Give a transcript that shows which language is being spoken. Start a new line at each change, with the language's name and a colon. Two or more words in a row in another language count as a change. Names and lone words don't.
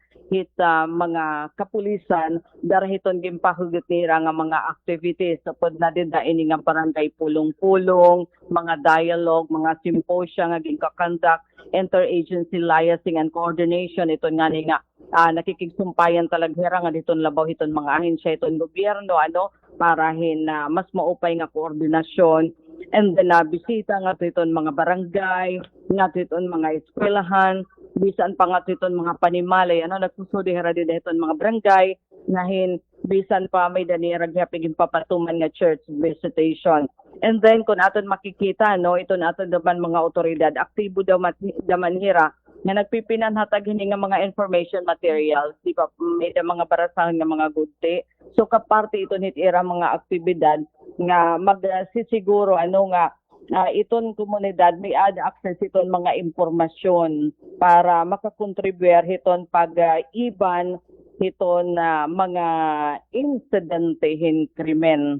Waray: mga kapulisan darahiton gimpahugot nira nga mga activities sapod na din ini nga barangay pulong-pulong, mga dialogue, mga symposia nga ginkakandak,
English: interagency liaising and coordination
Waray: ito nga ni nga nakikigsumpayan talaghera nga diton labaw hiton mga ahensya hiton gobyerno para mas maupay nga koordinasyon. And then bisita nga titon mga barangay, nga titon mga eskwelahan, bisan pa nga titon mga panimalay, nagsusudi hara din titon mga barangay, nahin bisan pa may danira gyapig papatuman nga
English: church visitation.
Waray: And then kung aton makikita ito naton daman mga otoridad aktibo daman hira nga nagpipinanhatag hini nga mga
English: information materials,
Waray: di ba may mga barasahan nga mga gudti. So kaparte ito nitira mga aktibidad nga magsisiguro iton komunidad may access iton mga impormasyon para makakontribuer hiton pag-iban hiton mga insidente hin krimen.